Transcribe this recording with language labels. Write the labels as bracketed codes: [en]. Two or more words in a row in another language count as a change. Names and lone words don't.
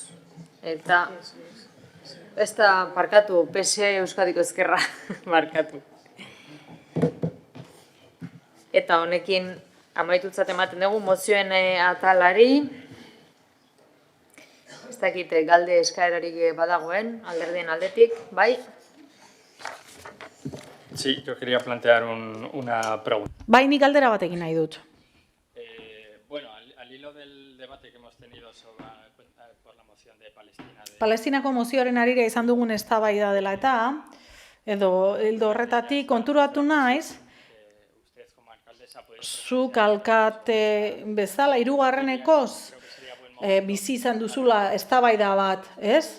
[eu] Eta ez da parkatu, PSE Euskadiko Ezkerra markatu. Eta honekin amaitutzat ematen dugu mozioen atalari. Ez dakit galde eskaerarik badagoen, alderdien aldetik, bai? [es] Sí, yo quería plantear una pregunta. [eu] Bai, nik galdera batekin nahi dut. [es] Bueno, al hilo del debate que hemos tenido por la moción de Palestina... [eu] Palestinako mozioaren arira izan dugun eztabaida dela eta, edo hildo horretatik konturatu naiz, zuk alkate bezala, 3. Bizi izan duzula eztabaida bat, ez?